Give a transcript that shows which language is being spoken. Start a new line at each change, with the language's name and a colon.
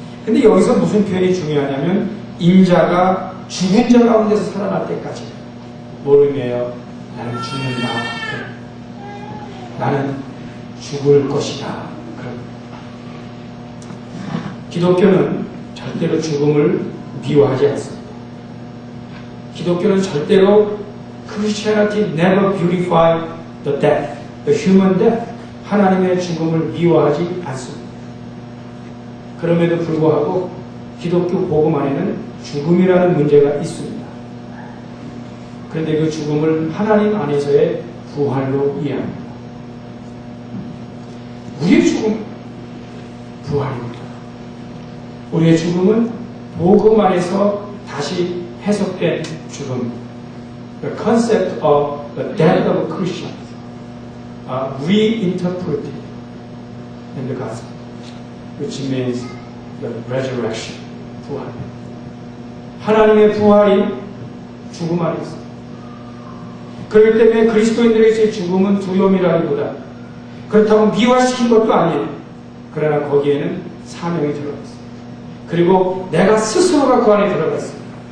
Korean: 근데 여기서 무슨 표현이 중요하냐면 인자가 죽은 자 가운데서 살아날 때까지. 뭘 의미해요? 나는 죽는다. 나는 죽을 것이다. 기독교는 절대로 죽음을 미워하지 않습니다. 기독교는 절대로
English: Christianity never beautify the death, the human death.
Korean: 하나님의 죽음을 미워하지 않습니다. 그럼에도 불구하고 기독교 복음 안에는 죽음이라는 문제가 있습니다. 그런데 그 죽음을 하나님 안에서의 부활로 이해합니다. 우리의 죽음, 부활입니다. 우리의 죽음은 복음 안에서 다시 해석된 죽음.
English: The concept of the death of Christians are reinterpreted in the gospel, which means the resurrection, 부활.
Korean: 하나님의 부활이 죽음 안에 있습니다. 그렇기 때문에 그리스도인들에게의 죽음은 두려움이라기보다 그렇다고 미화시킨 것도 아니에요. 그러나 거기에는 사명이 들어가 있습니다. 그리고 내가 스스로가 그 안에 들어가 있습니다.